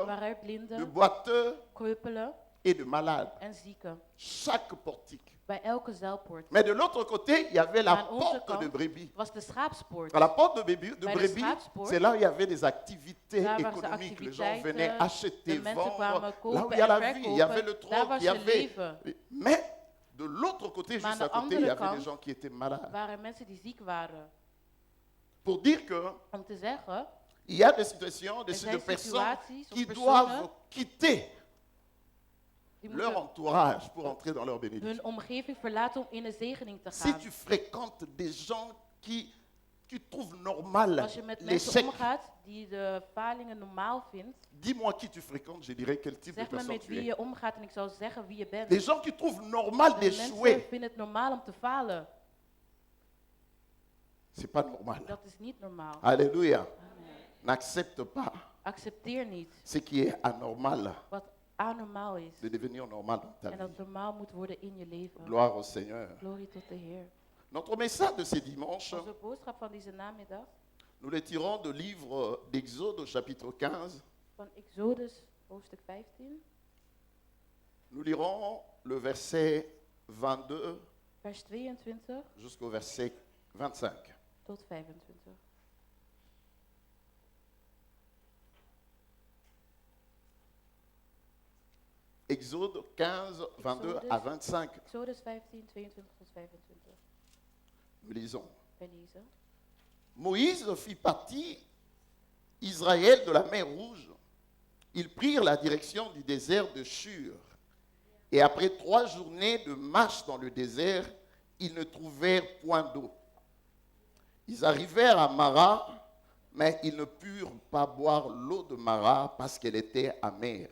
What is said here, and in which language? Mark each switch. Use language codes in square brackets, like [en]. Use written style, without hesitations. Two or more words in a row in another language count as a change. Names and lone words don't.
[nl] waren er de blinden, [fr] boiteux [nl] kreupelen [fr] et de malades. [nl] en zieken. [fr] Chaque portique. [nl] Bij elke zuilpoort. [fr] Mais de l'autre côté, il y avait la [nl] Aan onze [fr] porte [nl] kant [fr] de brebis. [nl] was de schaapspoort. [fr] À la porte de [nl] Bij de [fr] brebis, [nl] schaapspoort, [fr] c'est là où il y avait des activités [nl] daar waren ze [fr] économiques. Les gens venaient [nl] activiteiten, [fr] acheter, [nl] de mensen [fr] vendre. [nl] kwamen [fr] Là où [nl] kopen [fr] il y a [nl] en [fr] la vie, il y avait le [nl] verkopen. Daar [fr] trône, [nl] was [fr] il y [nl] je [fr] avait... [nl] leven. [fr] Mais de l'autre côté, [nl] Maar [fr] juste [nl] aan [fr] à [nl] de [fr] côté, il y [nl] andere [fr] avait des [nl] kant [fr] gens qui étaient malades. [nl] waren er mensen die ziek waren. [fr] Pour dire que [nl] Om te zeggen, [fr] il y a des situations, des [nl] er zijn [fr] personnes [nl] situaties of [fr] qui [nl] personen [fr] doivent quitter [nl] die [fr] leur [nl] moeten [fr] entourage pour entrer dans leur bénédiction. [nl] hun omgeving verlaten om in de zegening te [fr] Si [nl] gaan. [fr] tu fréquentes des gens qui tu trouves normal [nl] Als je met mensen [fr] l'échec, [nl] omgaat die de falingen normaal vindt, [fr] dis-moi qui tu fréquentes, je dirais quel type de [nl] zeg me [fr] personne [nl] met [fr] tu [nl] wie [fr] es. [nl] je omgaat en ik zal zeggen wie je bent. [fr] Les gens qui trouvent normal [nl] De [fr] d'échouer, [nl] mensen vinden het normaal om te falen. [fr] c'est pas normal. [nl] Dat is niet normaal. [fr] Alléluia. [nl] Amen. [fr] N'accepte pas [nl] Accepteer niet [fr] ce qui est anormal [nl] wat anormaal is. [fr] de devenir normal dans ta [nl] En dat [fr] vie. [nl] normaal moet worden in je leven. [fr] Gloire au Seigneur. [nl] Glorie tot de Heer. [fr] Notre message de ce dimanche, [nl] Onze boodschap van deze namiddag [fr] nous le tirons du livre d'Exode au chapitre 15. [nl] van Exodus hoofdstuk 15, [fr] Nous lirons le verset 22 [nl] vers 22 [fr] jusqu'au verset 25. [nl] tot 25. [fr] Exode 15, 22 à 25. [nl] Exodus 15, 22 tot 25. [fr] Nous lisons. [nl] Wij lezen. [fr] Moïse fit partie Israël de la mer Rouge. Ils prirent la direction du désert de Shur. Et après 3 journées de marche dans le désert, ils ne trouvèrent point d'eau. Ils arrivèrent à Mara, mais ils ne purent pas boire l'eau de Mara parce qu'elle était amère.